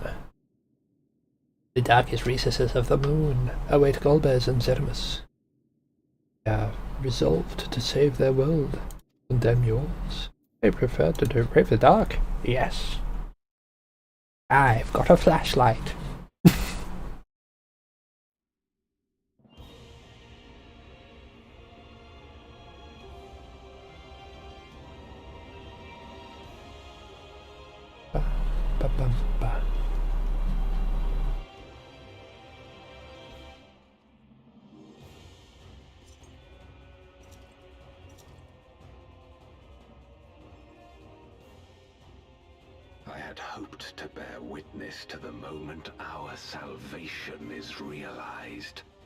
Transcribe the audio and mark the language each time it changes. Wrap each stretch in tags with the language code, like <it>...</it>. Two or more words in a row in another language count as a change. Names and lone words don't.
<en>The darkest recesses of the moon await Golbez and Zeromus. They are resolved to save their world, condemn yours. They prefer to brave the dark. Yes. I've got a flashlight. Ba-bum-ba. I had hoped to bear witness to the moment our salvation is realized.</en>